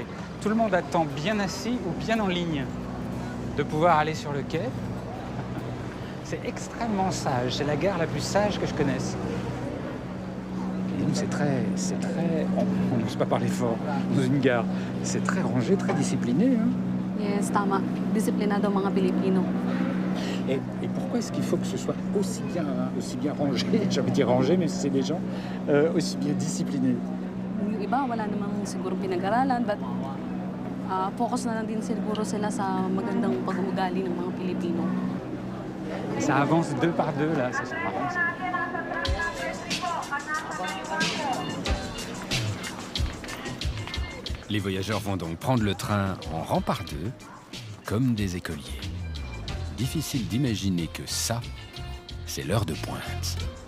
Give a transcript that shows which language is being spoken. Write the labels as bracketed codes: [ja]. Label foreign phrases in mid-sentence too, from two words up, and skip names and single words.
[fr] Tout le monde attend bien assis ou bien en ligne de pouvoir aller sur le quai. C'est extrêmement sage, c'est la gare la plus sage que je connaisse. Et donc c'est très, on n'ose pas parler fort dans une gare. C'est très rangé, très discipliné. Hein. [tl] Yes, tama. Disiplinado mga Pilipino. [fr] Et pourquoi est-ce qu'il faut que ce soit aussi bien rangé, j'avais dit rangé, mais c'est des gens aussi bien disciplinés? [tl] Yung iba, wala namang siguro pinag-aralan, but focus na lang din siguro sila sa magandang pag-uugali ng mga Pilipino. [fr] Ça avance deux par deux, là, ça c'est marrant. Ça. Les voyageurs vont donc prendre le train en rang par deux, comme des écoliers. Difficile d'imaginer que ça, c'est l'heure de pointe.